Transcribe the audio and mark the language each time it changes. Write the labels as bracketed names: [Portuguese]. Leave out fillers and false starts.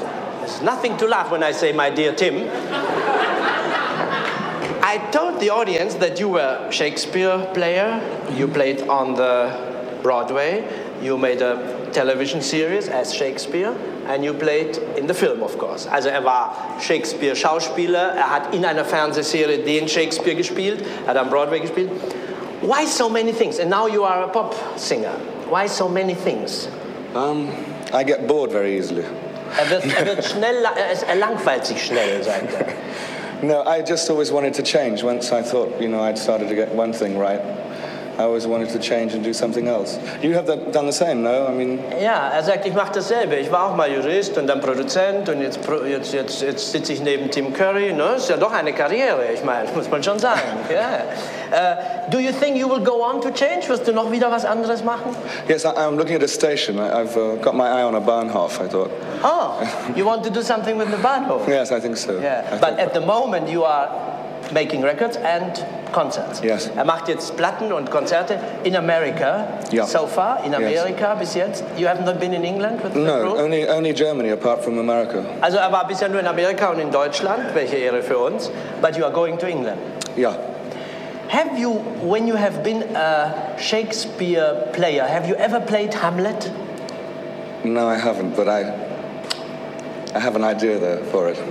[English] There's nothing to laugh when I say my dear Tim. I told the audience that you were a Shakespeare player. You played on the Broadway. You made a television series as Shakespeare and you played in the film, of course. [German] Also er war Shakespeare-Schauspieler, er hat in einer Fernsehserie den Shakespeare gespielt, er hat am Broadway gespielt. [English] Why so many things? And now you are a pop singer. Why so many things? I get bored very easily. [German] Er wird schnell, er langweilt sich schnell, sagt er. [English] No, I just always wanted to change once I thought, you know, I'd started to get one thing right. I always wanted to change and do something else. You have done the same, no? I mean. [German] Yeah, er sagt, ich mach dasselbe. Ich war auch mal Jurist und dann Produzent und jetzt sitze ich neben Tim Curry. Ne, ist ja doch eine Karriere. Ich meine, muss man schon sagen. Yeah. [English] Do you think you will go on to change? [German] Wirst du noch wieder was anderes machen? [English] Yes, I'm looking at a station. I've got my eye on a Bahnhof. I thought. Oh, you want to do something with the Bahnhof? Yes, I think so. Yeah, I but at the moment you are making records and concerts. Yes. [German] Er macht jetzt Platten und Konzerte in Amerika. [English] Yeah. So far in Amerika, yes. [German] Bis jetzt. [English] You have not been in England with the group? No, only Germany apart from America. [German] Also er war bisher nur in Amerika und in Deutschland, welche Ehre für uns. [English] But you are going to England. Yeah. Have you, when you have been a Shakespeare player, have you ever played Hamlet? No, I haven't, but I have an idea there for it.